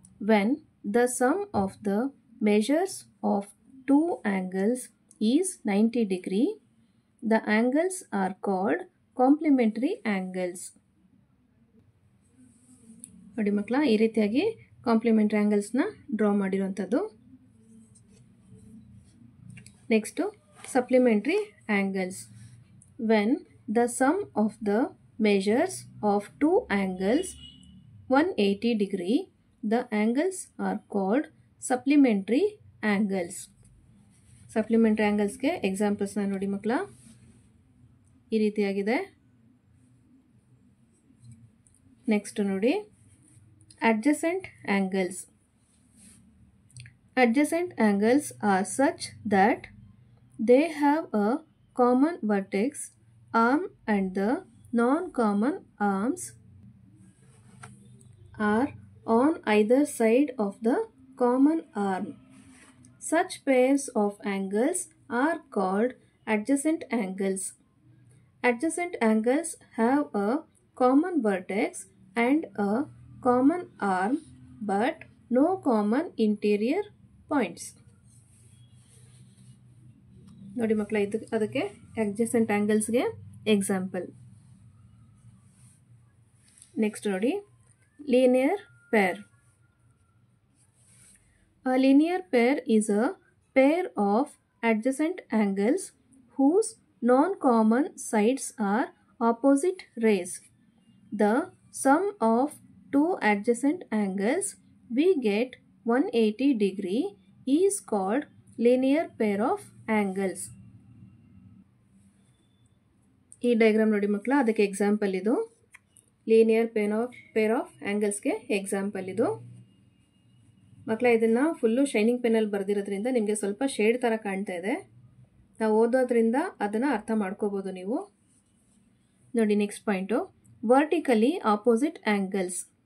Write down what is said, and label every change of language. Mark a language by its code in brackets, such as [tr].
[en] When the sum of the measures of 2 angles is 90 degree, the angles are called complementary angles. [kn] ನೋಡಿ ಮಕ್ಕಳ, ಈ ರೀತಿಯಾಗಿ [en] complementary ಆ್ಯಂಗಲ್ಸ್ನ draw [kn] ಮಾಡಿರುವಂಥದ್ದು. [en] Next supplementary angles. When the sum of the measures of 2 angles 180 degree, the angles are called supplementary angles. [kn] Supplementary angles ಗೆ examples ನೋಡಿ ಮಕ್ಕಳ, ಈ ರೀತಿಯಾಗಿದೆ. [en] next [kn] ನೋಡಿ, [en] adjacent angles. Adjacent angles are such that they have a common vertex arm and the non-common arms are on either side of the common arm. Such pairs of angles are called adjacent angles. Adjacent angles have a common vertex and a common arm but no common interior points. [kn] ನೋಡಿ ಮಕ್ಕಳ, ಅದಕ್ಕೆ adjacent angles-ಗೆ example. [en] Next ನೋಡಿ, linear pair. A linear pair is a pair of adjacent angles whose non-common sides are opposite rays. The sum of 2 adjacent angles we get 180 degree is called linear pair of angles. [kn] ಈ diagram ನೋಡಿ ಮಕ್ಕಳ, ಅದಕ್ಕೆ example ಇದು. [en] linear pair of ಆ್ಯಂಗಲ್ಸ್ಗೆ [kn] example ಇದು ಮಕ್ಕಳ. ಇದನ್ನು [en] full shining ಪೆನ್ನಲ್ಲಿ [kn] ಬರೆದಿರೋದ್ರಿಂದ ನಿಮಗೆ ಸ್ವಲ್ಪ ಶೇಡ್ ಥರ ಕಾಣ್ತಾ ಇದೆ. ನಾವು ಓದೋದ್ರಿಂದ ಅದನ್ನು ಅರ್ಥ ಮಾಡ್ಕೋಬೋದು ನೀವು. ನೋಡಿ, [en] Next point, vertically opposite angles.